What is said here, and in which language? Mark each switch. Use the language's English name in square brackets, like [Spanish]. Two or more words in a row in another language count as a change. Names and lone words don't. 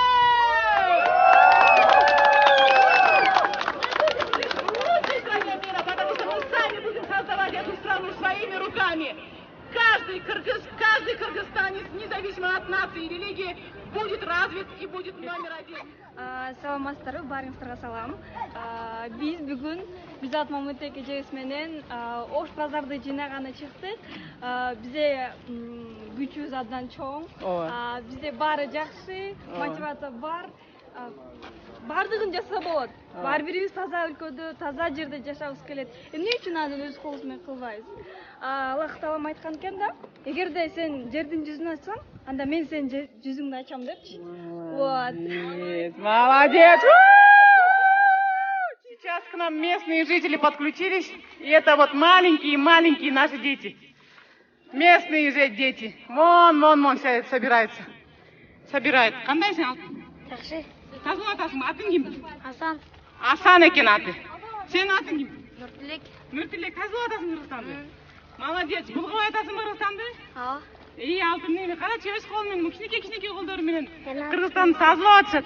[Russian] Мы будем жить в лучшей стране мира, потому что мы сами будем создавать эту страну своими руками. Каждый кыргызстанец, независимо от нации и религии, будет развит и будет номер 1. [Kyrgyz] Саламатсыздарбы, баарыңыздарга салам. Биз бүгүн Бизат Мамытек эжебиз менен Ош базарды жыйнаганы чыктык. Бизде күчүбүз абдан чоң. Бизде баары жакшы, мотивация бар. Бардыгын жасаса болот. Баары бирибиз таза өлкөдө, таза жерде жашагыбыз келет. Эмне үчүн аны өз колубуз менен кылбайбыз? Аллах таалам айткан экен да, эгерде сен жердин жүзүн ачсаң, анда мен сенин жүзүңдү ачам депчи. [Russian] Вот. Молодец! Сейчас к нам местные жители подключились, и это вот маленькие наши дети. Местные же дети. Вон все собираются. Собирают. [Kyrgyz] Кандай сен алтын? Жакшы. Тазыл атасың, атың ким? Асан. Асан экен аты. Сен атың ким? Нуртилек. Нуртилек, тазыл атасың Кыргызстанды. [Russian] Молодец. [Kyrgyz] Булгабай атасың Кыргызстанды? Ооба. Алтын неме, карачы өз колу менен, кичинекей колдору менен Кыргызстанды тазалап атышат.